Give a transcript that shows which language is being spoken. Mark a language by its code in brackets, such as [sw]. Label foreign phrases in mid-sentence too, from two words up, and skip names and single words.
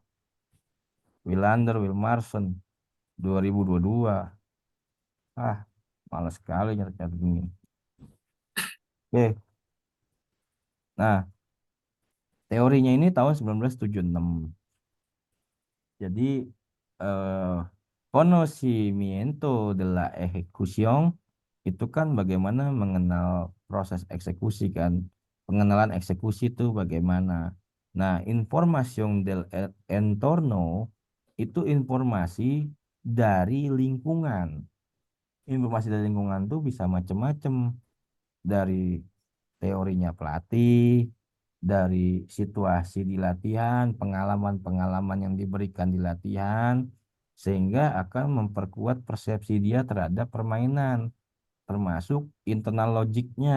[id] Wilander Wilmarson 2022. Ah, malas sekali nyata gini. Oke, nah teorinya ini tahun 1976. Jadi eh, [es] conocimiento de la ejecución [id] itu kan bagaimana mengenal proses eksekusi kan. Pengenalan eksekusi itu bagaimana. Nah, [es] información del entorno [id] itu informasi dari lingkungan. Informasi dari lingkungan tuh bisa macam-macam, dari teorinya pelatih, dari situasi di latihan, pengalaman-pengalaman yang diberikan di latihan, sehingga akan memperkuat persepsi dia terhadap permainan, termasuk internal logiknya.